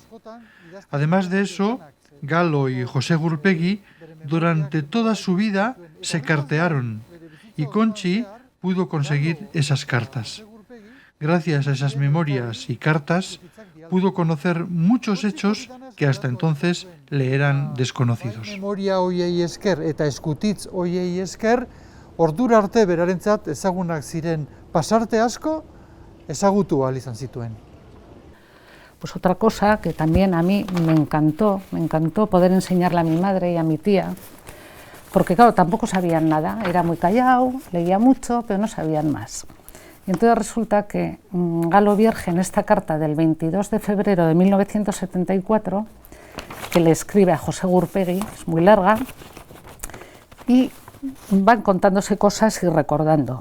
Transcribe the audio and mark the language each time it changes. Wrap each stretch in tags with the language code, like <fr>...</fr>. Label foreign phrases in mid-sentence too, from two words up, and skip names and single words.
<es>Además de eso, Galo y José Gurpegui durante toda su vida se cartearon y Conchi pudo conseguir esas cartas. Gracias a esas memorias y cartas pudo conocer muchos hechos que hasta entonces le eran desconocidos.</es> <eu>Memoria hoiei esker eta eskutitz hoiei esker, ordura arte berarentzat ezagunak ziren pasarte asko ezagutu ahal izan zituen.</eu> <es>Pues otra cosa que también a mí me encantó poder enseñarle a mi madre y a mi tía, porque claro, tampoco sabían nada, era muy callado, leía mucho, pero no sabían más. Y entonces resulta que Galo Vierge, en esta carta del 22 de febrero de 1974, que le escribe a José Gurpegui, es muy larga, y van contándose cosas y recordando.</es>